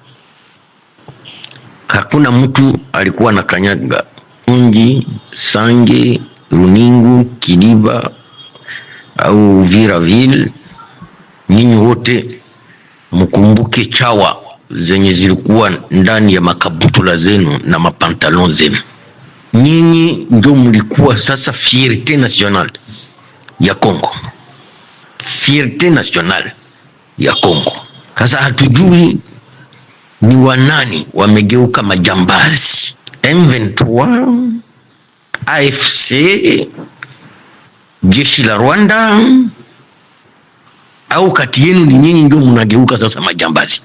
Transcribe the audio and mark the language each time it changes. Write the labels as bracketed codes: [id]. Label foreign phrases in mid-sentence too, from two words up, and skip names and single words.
[sw] Hakuna mtu alikuwa na kanyaga Ungi, Sange, Runingu, Kiliba au Uviraville. Ninyi wote mkumbuke chawa zenye zilikuwa ndani ya makabutula zenu na mapantalon zenu. Nyinyi ndio mlikuwa sasa [fr] fierté nationale [sw] ya Kongo. [fr] Fierté nationale ya Kongo. [sw] Sasa hatujui ni wanani wamegeuka majambazi. M23, AFC, jeshi la Rwanda, au kati yenu ni nyinyi ndio mnageuka sasa majambazi.